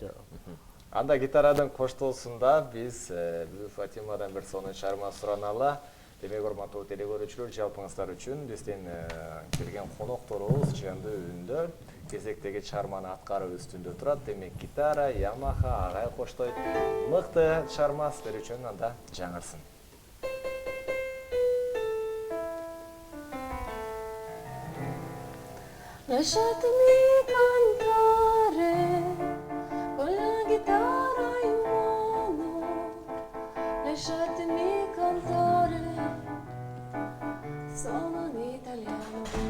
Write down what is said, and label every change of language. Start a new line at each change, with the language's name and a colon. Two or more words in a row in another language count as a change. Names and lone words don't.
Kyrgyz: Анда гитарадан коштоосунда биз Бүбү Фатимадан бир сонун чыгарма сураналы. Демек, урматтуу теле көрүүчүлөр, жалпыңыздар үчүн бизден келген конокторубуз чыгандуу үндө кезектеги чыгарманы аткаруу үстүндө турат. Демек, гитара, Yamaha, агай коштойт. Мыкты чыгарма сиздер үчүн анда жаңырсын.
Italian: Lasciatemi cantare con la chitarra in mano, lasciatemi cantare, sono un italiano.